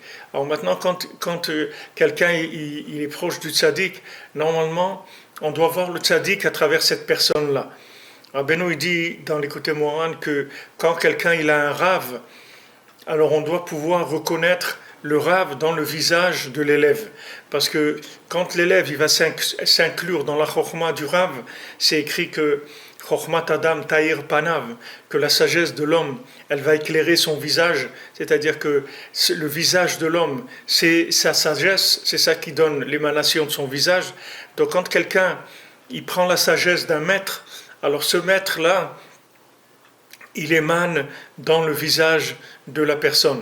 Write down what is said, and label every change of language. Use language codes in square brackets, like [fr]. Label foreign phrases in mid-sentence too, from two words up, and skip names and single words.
[fr] Alors maintenant, quand quelqu'un il est proche du tzaddik, normalement, on doit voir le tzaddik à travers cette personne-là. Rabbeinu dit dans l'Écoute Moran que quand quelqu'un il a un rave, alors on doit pouvoir reconnaître le rave dans le visage de l'élève. Parce que quand l'élève il va s'inclure dans la chokhma du rave, c'est écrit que [he] חכמת אדם תאיר פניו, [fr] que la sagesse de l'homme, elle va éclairer son visage, c'est-à-dire que le visage de l'homme, c'est sa sagesse, c'est ça qui donne l'émanation de son visage. Donc quand quelqu'un il prend la sagesse d'un maître, alors ce maître-là, il émane dans le visage de la personne.